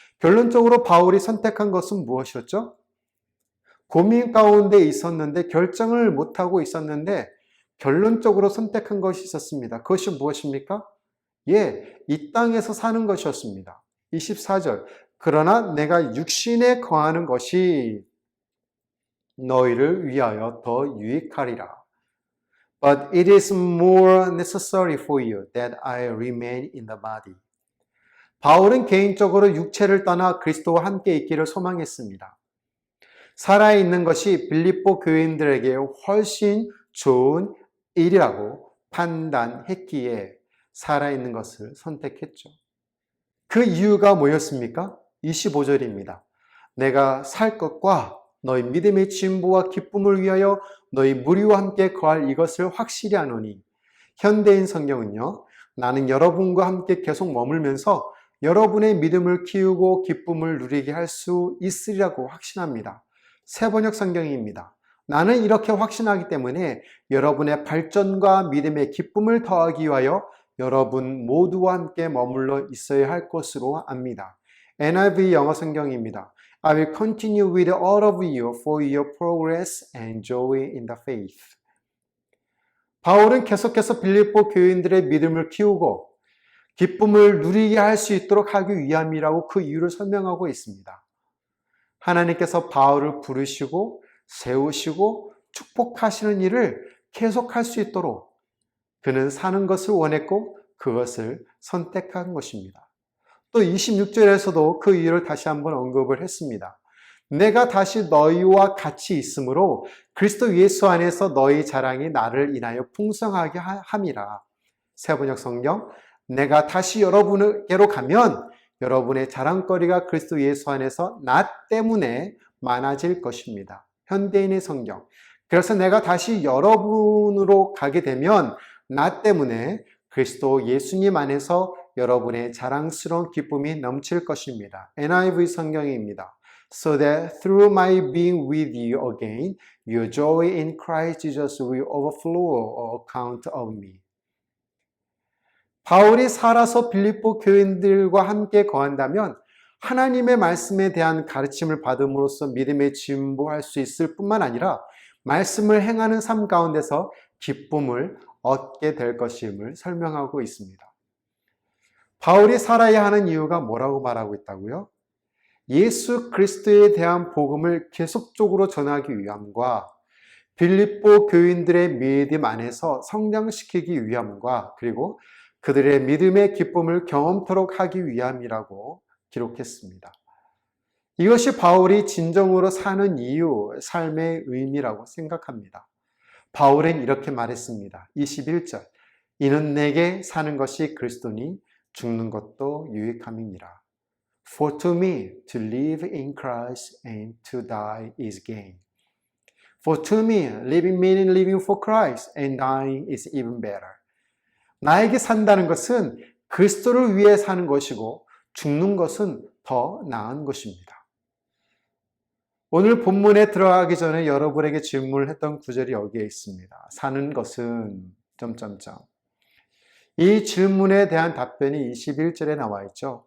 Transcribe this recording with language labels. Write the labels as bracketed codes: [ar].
[ko] 결론적으로 바울이 선택한 것은 무엇이었죠? 고민 가운데 있었는데 결정을 못하고 있었는데 결론적으로 선택한 것이 있었습니다. 그것이 무엇입니까? 이 땅에서 사는 것이었습니다. 24절. 그러나 내가 육신에 거하는 것이 너희를 위하여 더 유익하리라. [en] But it is more necessary for you that I remain in the body. [ko] 바울은 개인적으로 육체를 떠나 그리스도와 함께 있기를 소망했습니다. 살아있는 것이 빌립보 교인들에게 훨씬 좋은 일이라고 판단했기에 살아있는 것을 선택했죠. 그 이유가 뭐였습니까? 25절입니다. 내가 살 것과 너희 믿음의 진보와 기쁨을 위하여 너희 무리와 함께 거할 이것을 확실히 아노니. 현대인 성경은요, 나는 여러분과 함께 계속 머물면서 여러분의 믿음을 키우고 기쁨을 누리게 할 수 있으리라고 확신합니다. 새번역 성경입니다. 나는 이렇게 확신하기 때문에 여러분의 발전과 믿음의 기쁨을 더하기 위하여 여러분 모두와 함께 머물러 있어야 할 것으로 압니다. NIV 영어 성경입니다. [en] I will continue with all of you for your progress and joy in the faith. [ko] 바울은 계속해서 빌립보 교인들의 믿음을 키우고 기쁨을 누리게 할 수 있도록 하기 위함이라고 그 이유를 설명하고 있습니다. 하나님께서 바울을 부르시고 세우시고 축복하시는 일을 계속할 수 있도록 그는 사는 것을 원했고 그것을 선택한 것입니다. 또 26절에서도 그 이유를 다시 한번 언급을 했습니다. 내가 다시 너희와 같이 있으므로 그리스도 예수 안에서 너희 자랑이 나를 인하여 풍성하게 함이라. 새번역 성경, 내가 다시 여러분에게로 가면 여러분의 자랑거리가 그리스도 예수 안에서 나 때문에 많아질 것입니다. 현대인의 성경, 그래서 내가 다시 여러분으로 가게 되면 나 때문에 그리스도 예수님 안에서 여러분의 자랑스러운 기쁨이 넘칠 것입니다. NIV 성경입니다. [en] So that through my being with you again, your joy in Christ Jesus will overflow on account of me. [ko] 바울이 살아서 빌립보 교인들과 함께 거한다면 하나님의 말씀에 대한 가르침을 받음으로써 믿음에 진보할 수 있을 뿐만 아니라 말씀을 행하는 삶 가운데서 기쁨을 얻게 될 것임을 설명하고 있습니다. 바울이 살아야 하는 이유가 뭐라고 말하고 있다고요? 예수 그리스도에 대한 복음을 계속적으로 전하기 위함과 빌립보 교인들의 믿음 안에서 성장시키기 위함과 그리고 그들의 믿음의 기쁨을 경험토록 하기 위함이라고 기록했습니다. 이것이 바울이 진정으로 사는 이유, 삶의 의미라고 생각합니다. 바울은 이렇게 말했습니다. 21절, 이는 내게 사는 것이 그리스도니 죽는 것도 유익함이니라. [en] For to me to live in Christ and to die is gain. For to me living meaning living for Christ and dying is even better. [ko] 나에게 산다는 것은 그리스도를 위해 사는 것이고 죽는 것은 더 나은 것입니다. 오늘 본문에 들어가기 전에 여러분에게 질문을 했던 구절이 여기에 있습니다. 사는 것은 점점점. 이 질문에 대한 답변이 21절에 나와 있죠.